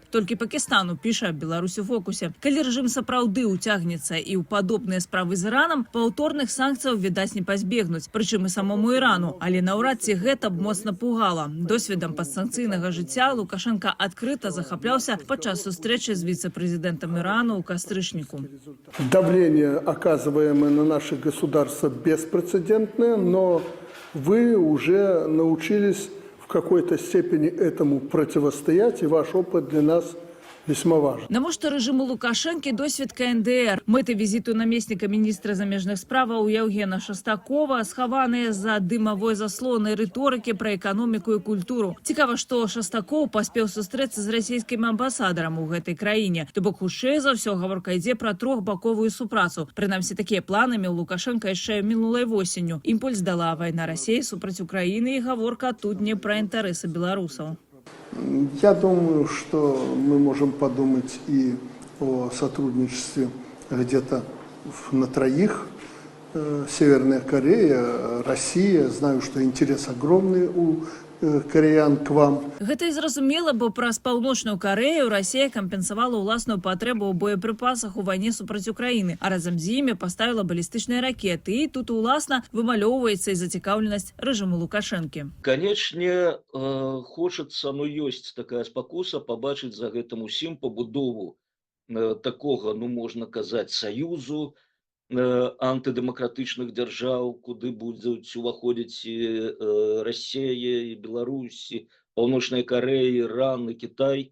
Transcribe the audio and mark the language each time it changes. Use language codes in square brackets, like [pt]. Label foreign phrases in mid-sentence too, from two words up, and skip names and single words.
[be] Толькі Пакістану, піша Беларусь у фокусе. Калі рэжым сапраўды ўцягнецца і ў падобныя справы з Іранам, паўторных санкцыяў, відаць, не пазбегнуць, прычым і самому Ірану. Але наўрад ці гэта б моцна пугала. Досведам падсанкцыйнага жыцця Лукашенко адкрыта захапляўся падчас сустрэчы з віцэ-прэзідэнтам Ірану ў кастрычніку. [ru] Давление, оказываемое на наше государство, беспрецедентное, но вы уже научились в какой-то степени этому противостоять, и ваш опыт для нас весьма важен. [be] Навошта рэжыму Лукашэнкі досвед КНДР? Мэты візіту намесніка міністра замежных справаў Яўгена Шастакова схаваныя за дымавой заслонай рыторыкі пра эканоміку і культуру. Цікава, што Шастакоў паспеў сустрэцца з расійскім амбасадарам у гэтай краіне. То бок хутчэй за ўсё гаворка ідзе пра трохбаковую супрацу. Прынамсі, такія планы меў Лукашенка яшчэ мінулай восенню. Імпульс дала вайна Расіі супраць Украіны, і гаворка тут не пра інтарэсы беларусаў. [ru] Я думаю, что мы можем подумать и о сотрудничестве где-то на троих. Северная Корея, Россия. Знаю, что интерес огромный у кореян к вам. [be] Гэта і зразумела, бо праз Паўночную Карэю Расія кампенсавала ўласную патрэбу ў боепрыпасах у вайне супраць Украіны, а разам з імі паставіла балістычныя ракеты. І тут уласна вымалёўваецца і зацікаўленасць рэжыму Лукашэнкі. Канечне, хочацца, ёсць такая спакуса пабачыць за гэтым усім пабудову такога, можна казаць, саюзу антыдэмакратычных дзяржаў, куды будуць уваходзіць Расія, і Беларусь, і Паўночная Карэя, Іран і Кітай.